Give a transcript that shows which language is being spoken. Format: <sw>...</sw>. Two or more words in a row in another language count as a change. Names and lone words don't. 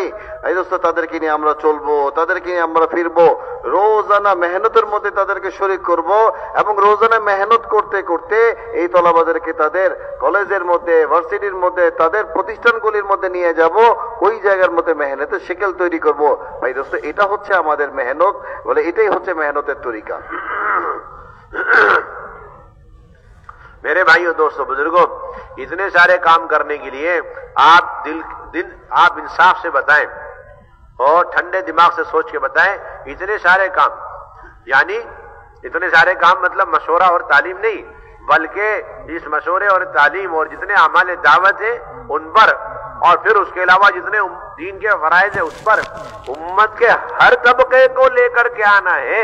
<bn>ভাই দোস্ত তাদেরকে নিয়ে আমরা চলবো, তাদেরকে নিয়ে আমরা ফিরবো, রোজানা মেহনতের মধ্যে তাদেরকে শরীক করব, এবং রোজানা মেহনত করতে করতে এই তলাবাদেরকে তাদের কলেজের মধ্যে, ভার্সিটির মধ্যে, তাদের প্রতিষ্ঠানগুলির মধ্যে নিয়ে যাব, ওই জায়গার মধ্যে মেহনতের শিকেল তৈরি করব. ভাই দোস্ত এটা হচ্ছে আমাদের মেহনত, বলে এটাই হচ্ছে মেহনতের তরিকা.</bn> <ur>میرے بھائیوں دوستوں بزرگوں, اتنے سارے کام کرنے کے لیے آپ انصاف سے بتائیں اور ٹھنڈے دماغ سے سوچ کے بتائیں. اتنے سارے کام یعنی اتنے سارے کام مطلب مشورہ اور تعلیم نہیں, بلکہ اس مشورے اور تعلیم اور جتنے اعمال دعوت ہیں ان پر, اور پھر اس کے علاوہ جتنے دین کے فرائض ہیں اس پر امت کے ہر طبقے کو لے کر کے آنا ہے.</ur>